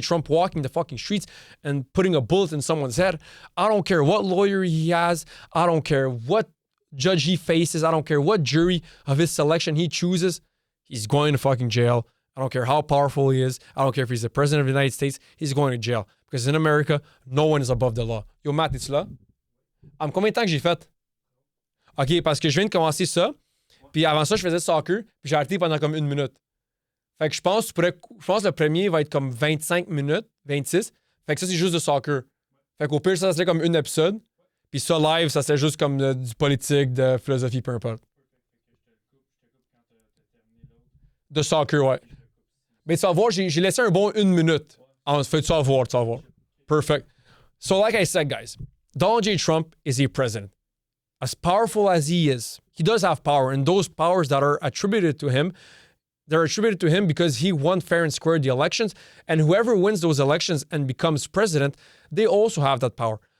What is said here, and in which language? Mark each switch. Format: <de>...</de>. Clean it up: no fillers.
<en>Trump walking the fucking streets and putting a bullet in someone's head, I don't care what lawyer he has, I don't care what judge he faces, I don't care what jury of his selection he chooses, he's going to fucking jail. I don't care how powerful he is. I don't care if he's the president of the United States, he's going to jail. Because in America, no one is above the law.</en> <fr>Yo, Matt, es-tu là? Combien de temps que j'ai fait? OK, parce que je viens de commencer ça, puis avant ça, je faisais soccer, puis j'ai arrêté pendant comme 1 minute. Fait que je pense que le premier va être comme 25 minutes, 26. Fait que ça, c'est juste de soccer. Fait qu'au pire, ça serait comme un épisode. Puis ça, live, ça serait juste comme du politique, de philosophie, peu importe. De soccer, ouais. Mais tu vas voir, j'ai laissé un bon 1 minute. Tu vas voir. Perfect.</fr> <en>So like I said, guys, Donald J. Trump is a president. As powerful as he is, he does have power. And those powers that are attributed to him, they're attributed to him because he won fair and square the elections. And whoever wins those elections and becomes president, they also have that power.</en>